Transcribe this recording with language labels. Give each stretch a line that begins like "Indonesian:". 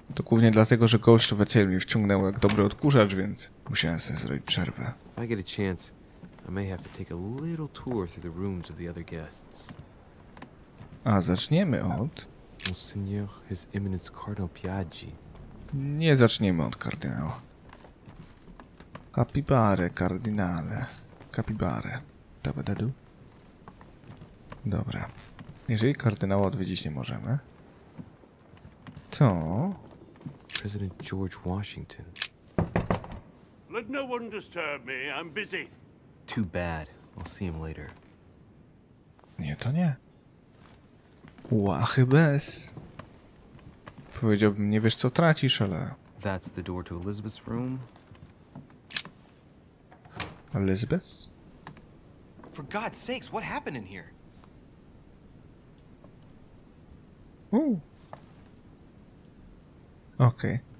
Polish: To głównie dlatego, że Ghost of Tsushima mnie wciągnęło jak dobry odkurzacz, więc musiałem sobie zrobić przerwę.
English: If I get a chance, I may have to take a little tour through the rooms of the other guests.
Polish: A zaczniemy od...
English: Monseigneur His Eminence Cardinal Piaggi.
Polish: Nie zaczniemy od kardynała. Capibare, kardynale. Capibare. Tabadadu. Dobra. Jeżeli kardynała odwiedzić nie możemy, to...
English: President George Washington. Let no one disturb me. I'm busy. Too bad. I'll see him later.
Polish: Nie, to nie. Łachy bez. Powiedziałbym, nie wiesz co tracisz, ale...
English: That's the door to Elizabeth's room. Elizabeth? For God's sakes, what happened in here?
Polish: Okej.